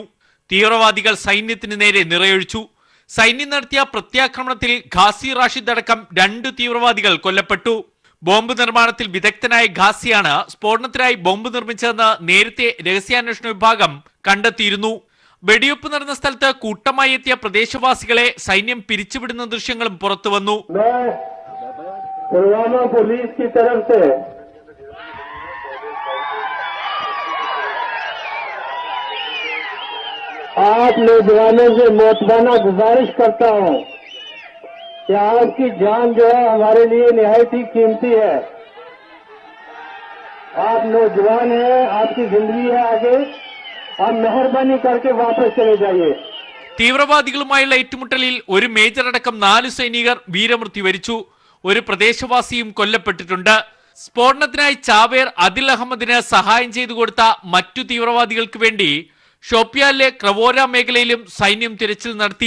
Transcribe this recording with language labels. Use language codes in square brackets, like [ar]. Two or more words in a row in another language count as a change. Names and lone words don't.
[ml] തീവ്രവാദികൾ സൈന്യത്തിന് നേരെ നിറയൊഴിച്ചു. സൈന്യം നടത്തിയ പ്രത്യാക്രമണത്തിൽ ഖാസി റാഷിദ് അടക്കം 2 തീവ്രവാദികൾ കൊല്ലപ്പെട്ടു. ബോംബ് നിർമ്മാണത്തിൽ വിദഗ്ധനായ ഖാസിയാണ് സ്ഫോടനത്തിനായി ബോംബ് നിർമ്മിച്ചതെന്ന് നേരത്തെ രഹസ്യാന്വേഷണ വിഭാഗം കണ്ടെത്തിയിരുന്നു. വെടിവെപ്പ് നടന്ന സ്ഥലത്ത് കൂട്ടമായി എത്തിയ പ്രദേശവാസികളെ സൈന്യം പിരിച്ചുവിടുന്ന ദൃശ്യങ്ങളും പുറത്തുവന്നു. [hi] आप नौजवानों से मोहब्बाना गुजारिश करता हूं कि आपकी जान जो है हमारे लिए निहायत ही कीमती है. आप नौजवान हैं, आपकी जिंदगी है आगे. आप मेहरबानी करके वापस चले जाइए. [ml] തീവ്രവാദികളുമായുള്ള ഏറ്റുമുട്ടലിൽ ഒരു മേജർ അടക്കം 4 സൈനികർ വീരമൃത്യു വരിച്ചു. ഒരു പ്രദേശവാസിയും കൊല്ലപ്പെട്ടിട്ടുണ്ട്. സ്ഫോടനത്തിനായി ചാവേർ അദിൽ അഹമ്മദിന് സഹായം ചെയ്തു കൊടുത്ത മറ്റു തീവ്രവാദികൾക്ക് വേണ്ടി ഷോപ്പിയാനിലെ ക്രവോര മേഖലയിലും സൈന്യം തിരച്ചിൽ നടത്തി.